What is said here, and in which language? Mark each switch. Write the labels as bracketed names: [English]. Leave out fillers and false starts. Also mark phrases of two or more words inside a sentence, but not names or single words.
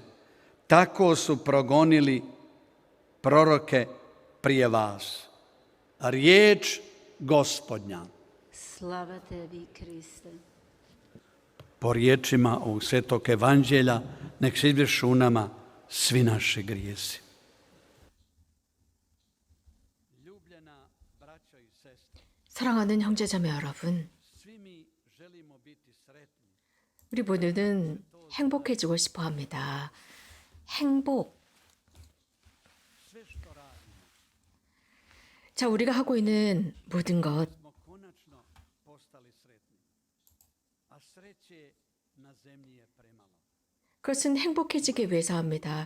[Croatian] Tako su progonili proroke prije vas. Riječ Gospodnja. Slava tebi, Kriste. Po riječima ovog Svetog evanđelja nek se izbrišu u nama svi naši grijesi. [Korean] 사랑하는 형제자매 여러분, 우리 모두는 행복해지고 싶어 합니다. 행복. 자, 우리가 하고 있는 모든 것, 그것은 행복해지기 위해서 합니다.